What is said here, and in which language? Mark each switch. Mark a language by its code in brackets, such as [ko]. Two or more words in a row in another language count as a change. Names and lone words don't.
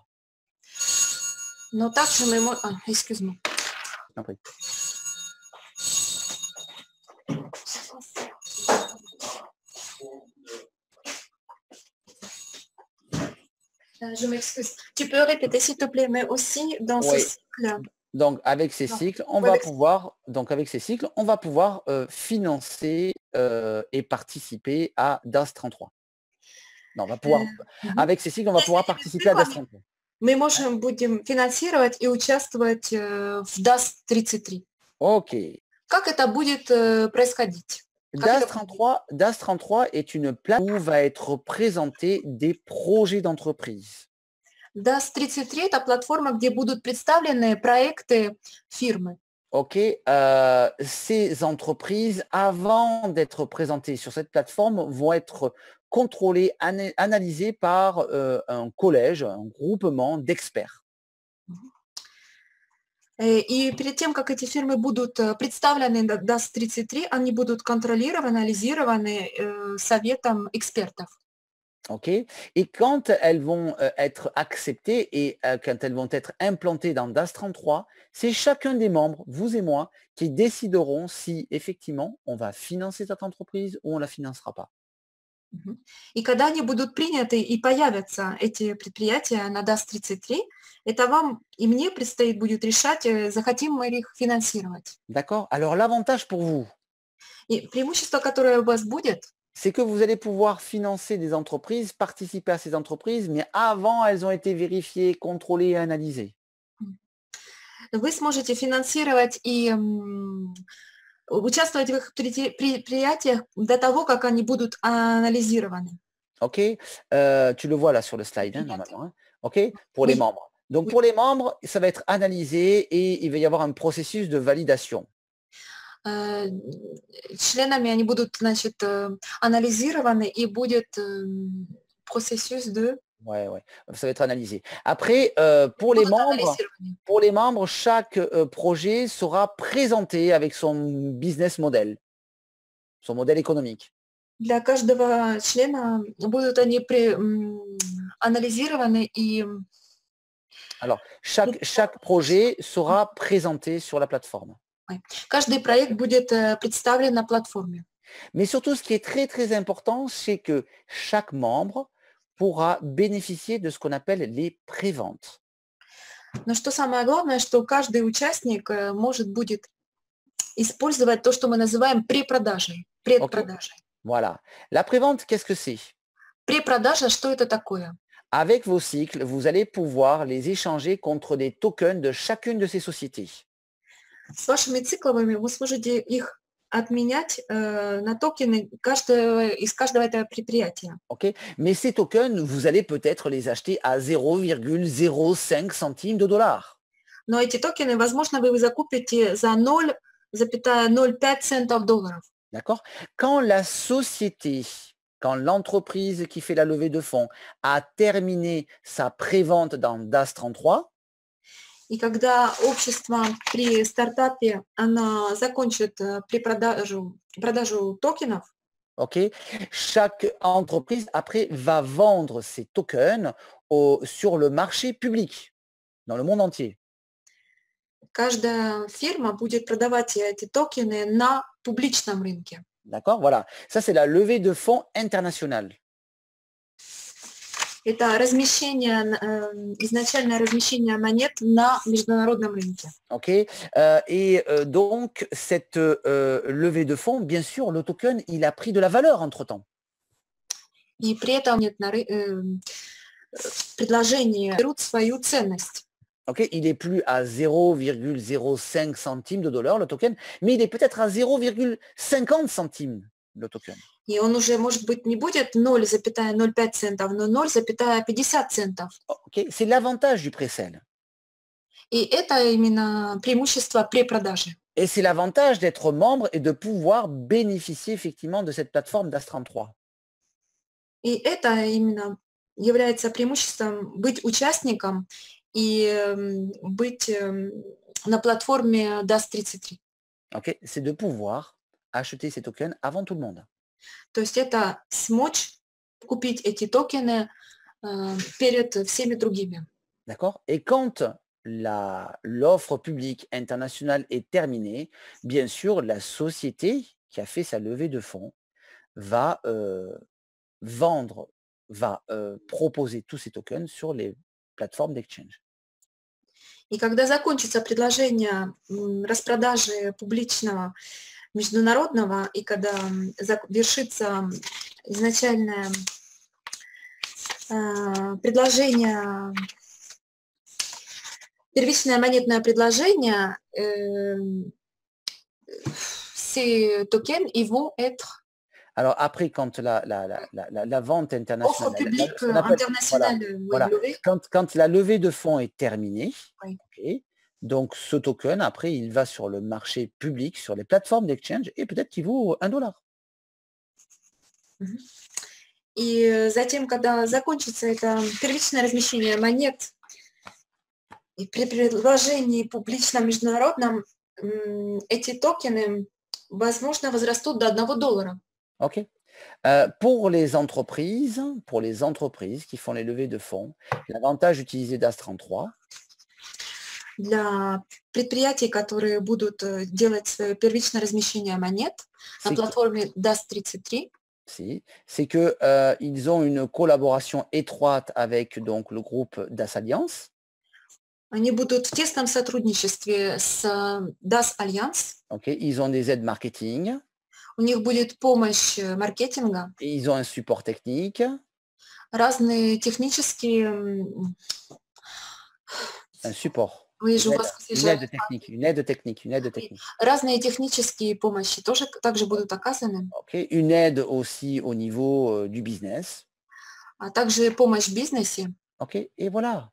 [ru] Но также мы можем... [fr] excuse-moi. Compris. Je m'excuse. Tu peux répéter, s'il te plaît, mais aussi dans ce cycle. Donc, avec ces cycles, on va pouvoir financer et participer à DAS 33. Non, on va pouvoir, avec ces cycles, on va pouvoir participer à DAS 33. [ru] Мы будем финансировать и участвовать в DAS 33. Ok. Как это будет происходить? [fr] DAS 33 est une plateforme où va être présenté des projets d'entreprise. [ru] DAS 33 – это платформа, где будут представлены проекты фирмы. [fr] Ok, ces entreprises, avant d'être présentées sur cette plateforme, vont être contrôlées, analysées par un collège, un groupement d'experts. [ru] И перед тем, как эти фирмы будут представлены на DAS 33, они будут контролированы, анализированы советом экспертов. [fr] Ok, et quand elles vont être acceptées et quand elles vont être implantées dans DAS 33, c'est chacun des membres, vous et moi, qui décideront si effectivement on va financer cette entreprise ou on ne la financera pas. [ru] И когда они будут приняты и появятся эти предприятия на DAS 33, это вам и мне предстоит будет решать, захотим мы их финансировать. [fr] D'accord. Alors l'avantage pour vous, [ru] И преимущество, которое у вас будет, [fr] c'est que vous allez pouvoir financer des entreprises, participer à ces entreprises, mais avant, elles ont été vérifiées, contrôlées et analysées. [ru] вы сможете финансировать и участвовать в их предприятиях до того, как они будут анализированы. [fr] Ok, tu le vois là sur le slide, hein, normalement. Hein. Ok, pour les membres. Donc pour les membres, ça va être analysé et il va y avoir un processus de validation. [ru] Членами они будут, значит, анализированы и будет [fr] processus de... Ouais, ça va être analysé. Après, pour les membres, chaque projet sera présenté avec son [en] business model, [fr] son modèle économique. [ru] Для каждого члена будут они анализированы и... [fr] Alors, chaque projet sera présenté sur la plateforme. [ru] Каждый проект будет представлен на платформе. [fr] Mais surtout, ce qui est très, très important, c'est que chaque membre pourra bénéficier de ce qu'on appelle les préventes. [ru] Но что самое главное, что каждый участник будет использовать то, что мы называем препродажей. Предпродажей. [fr] Voilà. La prévente, qu'est-ce que c'est? [ru] Препродажа, что это такое? [fr] Avec vos cycles, vous allez pouvoir les échanger contre des tokens de chacune de ces sociétés. [ru] С вашими цикловыми вы сможете их отменять на токены из каждого этого предприятия. [fr] Ok, mais ces tokens, vous allez peut-être les acheter à 0,05 centimes de dollars. [ru] Но эти токены, возможно, вы закупите за 0,05 центов долларов. [fr] D'accord? Quand la société, quand l'entreprise qui fait la levée de fonds a terminé sa prévente dans DAS 33, [ru] И когда общество при стартапе, она закончит продажу токенов, [fr] ok, chaque entreprise après va vendre ses tokens sur le marché public dans le monde entier. [ru] каждая фирма будет продавать эти токены на публичном рынке. [fr] D'accord? Voilà. Ça, c'est la levée de fonds internationale. [ru] Это размещение, изначальное размещение монет на международном рынке. [fr] Ok. Donc, cette levée de fonds, bien sûr, le token, il a pris de la valeur entre-temps. [ru] И при этом предложения берут свою ценность. [fr] Ok, il est plus à 0,05 centimes de dollar le token, mais il est peut-être à 0,50 centimes le token. [ru] И он уже, может быть, не будет 0,05 центов, но 0,50 центов. [fr] Ok, c'est l'avantage du pré-sale. [ru] И это именно преимущество препродажи. [fr] Et c'est l'avantage d'être membre et de pouvoir bénéficier effectivement de cette plateforme DAS 33. [ru] И это именно является преимуществом быть участником и быть на платформе DAS 33. [fr] Ok, c'est de pouvoir acheter ces tokens avant tout le monde. [ru] То есть это смочь купить эти токены перед всеми другими. [fr] D'accord? Et quand l'offre publique internationale est terminée, bien sûr, la société qui a fait sa levée de fonds va proposer tous ces tokens sur les plateformes d'exchange. [ru] И когда закончится предложение распродажи публичного международного, и когда завершится изначальное предложение, первичное монетное предложение, [fr] ces tokens, ils vont être Alors après, quand la vente internationale, offre publique ce qu'on appelle- internationale, voilà, levée. quand la levée de fonds est terminée, Oui. ok, donc ce token, après, il va sur le marché public, sur les plateformes d'exchange, et peut-être qu'il vaut $1. [ru] И затем, когда закончится это первичное размещение монет, и при предложении публичном международном эти токены, возможно, возрастут до $1. [fr] Ok. Pour les entreprises qui font les levées de fonds, l'avantage d'utiliser DAS 33, [ru] Для предприятий, которые будут делать свое первичное размещение монет на [fr] c'est [ru] платформе DAS 33, [fr] c'est que ils ont une collaboration étroite avec donc le groupe DAS Alliance. [ru] они будут в тесном сотрудничестве с DAS Alliance. [fr] Ok, ils ont des aides marketing, [ru] У них будет помощь маркетинга, [fr] et ils ont un support technique, [ru] разные технические... [fr] un support, Oui, je vois ce que c'est. une aide technique. [ru] Разные технические помощи тоже также будут оказаны, [fr] Ok, une aide aussi au niveau du business. [ru] а также помощь в бизнесе. [fr] Ok, et voilà.